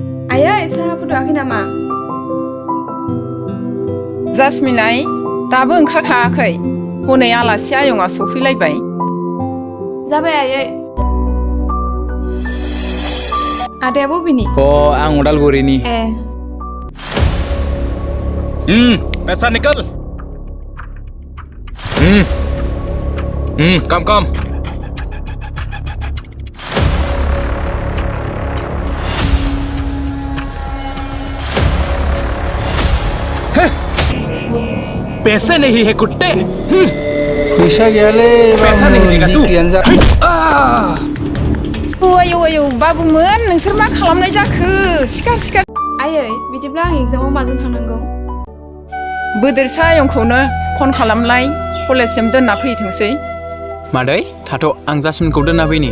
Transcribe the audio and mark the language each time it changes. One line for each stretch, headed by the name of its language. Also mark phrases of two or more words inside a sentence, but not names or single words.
Bodo: आयै साहा फुदुङाखै नामा? जासमिनाय दाबो ओंखारखायाखै हनै आलासि आयंआ सफैलायबाय। जाबाय आयै। आदाया बबेनि? आं उदालगुरिनि। ए
Hindi: पैसा निकल। कम कम। पैसे नहीं है कुत्ते।
Bodo: पैसा गैयालै
Hindi: पैसा नहीं देगा तू।
Bodo: आयौ आयौ बाबुमोन नोंसोर मा खालामनाय जाखो सिखार सिखार। आयै बिदिब्ला आं एग्जामाव माजों थांनांगौ? बोदोरसा आयंखौनो फन खालामलाय कलेजसिम दोनना फैथोंसै। मादै थाथ' आं जासमिनखौ दोनना फैनि।